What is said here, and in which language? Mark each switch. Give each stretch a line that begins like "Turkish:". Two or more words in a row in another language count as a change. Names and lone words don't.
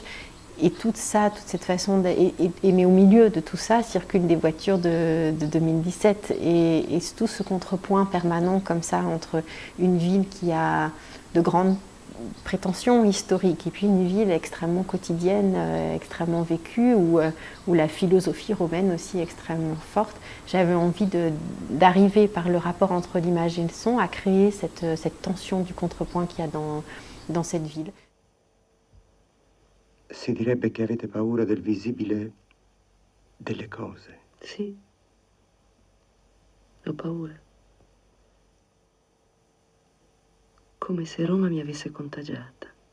French: Et tout ça, toute cette façon, mais au milieu de tout ça circulent des voitures de 2017 et tout ce contrepoint permanent comme ça entre une ville qui a de grandes prétentions historiques et puis une ville extrêmement quotidienne, extrêmement vécue où la philosophie romaine aussi est extrêmement forte. J'avais envie d'arriver par le rapport entre l'image et le son à créer cette tension du contrepoint qu'il y a dans cette ville.
Italian: Si direbbe che avete paura del visibile delle cose. Sì, ho paura. Come se Roma mi avesse contagiata.